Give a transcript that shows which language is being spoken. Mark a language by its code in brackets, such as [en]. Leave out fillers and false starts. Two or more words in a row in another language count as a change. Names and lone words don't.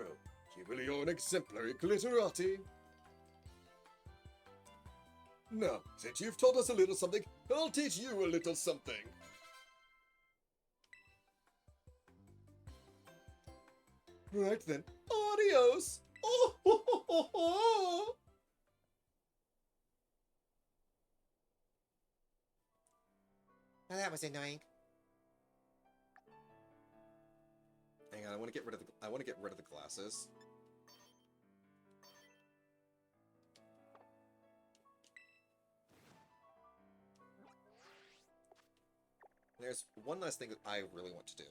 [en] You really are an exemplary glitterati. Now, since you've taught us a little something, I'll teach you a little something. Right then, adios! Oh, ho, ho, ho, ho. Well, that was annoying. Hang on, I want to get rid of the glasses. There's one last thing that I really want to do.